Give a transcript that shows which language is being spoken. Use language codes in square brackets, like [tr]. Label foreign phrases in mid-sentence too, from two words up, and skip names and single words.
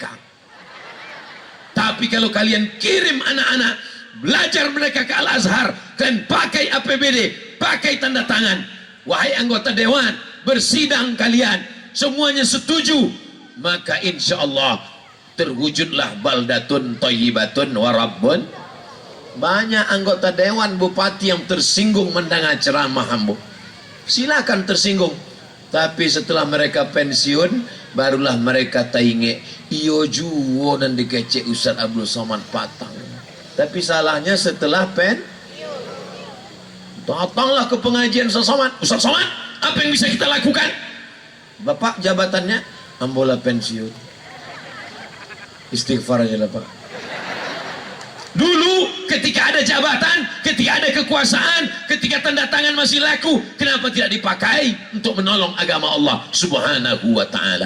[id] Tapi kalau kalian kirim anak-anak, belajar mereka ke Al-Azhar, dan pakai APBD, pakai tanda tangan, wahai anggota Dewan, bersidang kalian, semuanya setuju, maka [ar] إن شاء الله [id] terwujudlah [ar] بلدة طيبة ورب. [id] Banyak anggota dewan bupati yang tersinggung mendengar ceramah ambo. Silakan tersinggung, tapi setelah mereka pensiun barulah mereka [min] tainge iyo juwo [id] dan dikecek Ustaz Abdul Somad Patang. Tapi salahnya setelah datanglah ke pengajian Ustaz Somad. Ustaz Somad, apa yang bisa kita lakukan? Bapak jabatannya ambola pensiun. Istighfar aja lah Pak. Dulu ketika ada jabatan, ketika ada kekuasaan, ketika tanda tangan masih laku, kenapa tidak dipakai untuk menolong agama [ar] الله سبحانه وتعالى?